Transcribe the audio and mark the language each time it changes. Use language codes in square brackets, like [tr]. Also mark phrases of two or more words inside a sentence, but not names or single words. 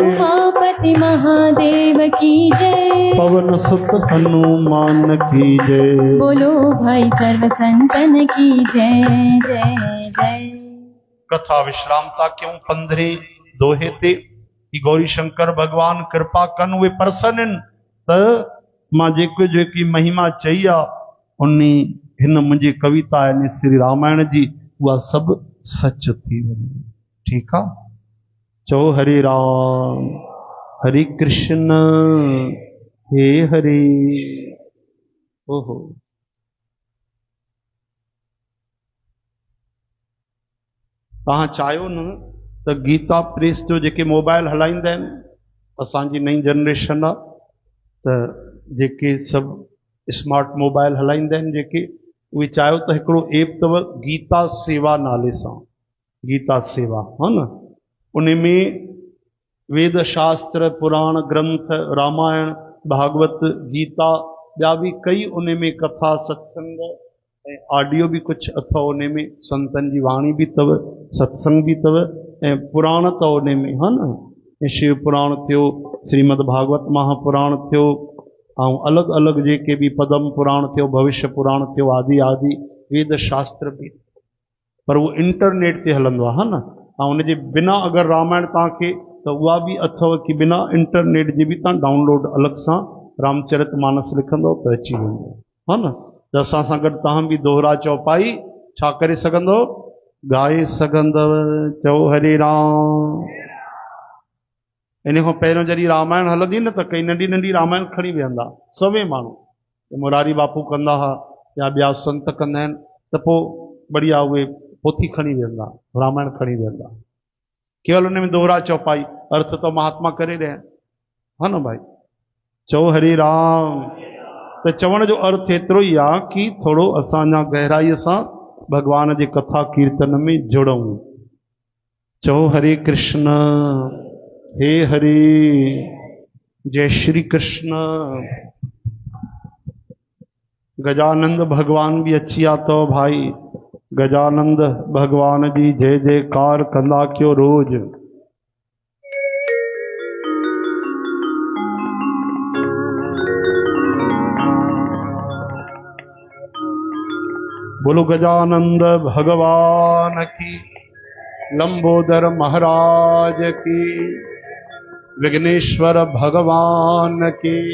[hi] उमापति महादेव की जय, पवन सुत हनुमान की जय, बोलो भाई सर्व संतन की जय जय जय। [sd] कथा विश्रामता क्यों 15 दोहे ते कि गौरी शंकर भगवान कृपा कन वे प्रसन्न त मां जेको जेकी महिमा चई आ उन्नी हिन मुंहिंजी कविता यानी श्री रामायण जी उहा सभु सच थी वञे। ठीकु आहे, चओ हरे राम हरे कृष्ण हे हरे। ओहो, तव्हां चाहियो न त गीता प्रेस जो जेके मोबाइल हलाईंदा आहिनि, असांजी नई जनरेशन आहे त जेके सभु स्मार्ट मोबाइल हलाईंदा आहिनि जेके, उहे चाहियो त हिकिड़ो ऐप अथव गीता सेवा नाले सां, गीता सेवा हा न, उन में वेद शास्त्र पुराण ग्रंथ रामायण भागवत गीता ॿिया बि कई उन में कथा सत्संग ऐं ऑडियो भी कुछ अथव, उन में संतन जी वाणी भी अथव, सत्संग भी अथव ऐं पुराण अथव उन में हा न, शिव पुराण थियो, श्रीमद भागवत महापुराण थियो, ऐं अलॻि अलॻि जेके भी पदम पुराण थियो, भविष्य पुराण थियो, आदि आदि वेद शास्त्र भी, पर वो इंटरनेट ते हलंदो आहे हा न। ऐं उनजे बिना अगरि रामायण तव्हांखे त उहा बि अथव कि बिना इंटरनेट जे बि तव्हां डाउनलोड अलॻि सां रामचरित मानस लिखंदव त अची वेंदो हा न। त असां सां गॾु तव्हां बि दोहरा चौपाई छा करे सघंदव, ॻाए सघंदव। चओ हरे राम। इन खां पहिरियों जॾहिं रामायण हलंदी न त कई नंढी नंढी रामायण खणी वेहंदा सभई माण्हू, मुरारी बापू कंदा हुआ या ॿिया संत कंदा आहिनि, त पोइ बढ़िया उहे पोथी खणी वेहंदा, रामायण खणी वेहंदा, केवल उन में दोहरा चौपाई, अर्थ तो महात्मा करे रहिया हा न भाई। चओ हरे राम। त चवण जो अर्थ एतिरो ई आहे कि थोरो असां अञा गहराईअ सां भगवान जे कथा कीर्तन में जुड़ूं। चओ हरे कृष्ण हे हरे, जय श्री कृष्ण। गजानंद भगवान भी अची आ तो भाई, गजानंद भगवान जी जय जयकार कंदा कयो रोज। [hi] बोलो गजानंद भगवान की, लंबोदर महाराज की, विघ्नेश्वर भगवान की।